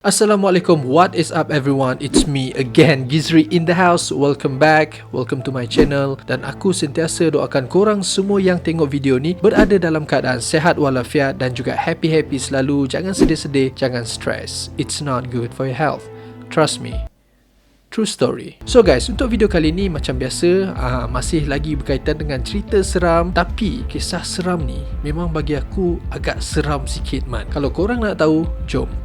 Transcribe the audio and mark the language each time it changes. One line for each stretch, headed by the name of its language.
English: Assalamualaikum, what is up everyone? It's me again, Gizri in the house. Welcome back, welcome to my channel.
Malay: Dan aku sentiasa doakan korang semua yang tengok video ni berada dalam keadaan sehat walafiat dan juga happy-happy selalu. Jangan sedih-sedih, jangan stress.
English: It's not good for your health. Trust me. True story. So guys,
Malay: untuk video kali ni macam biasa masih lagi berkaitan dengan cerita seram. Tapi kisah seram ni memang bagi aku agak seram sikit man. Kalau korang nak tahu, jom.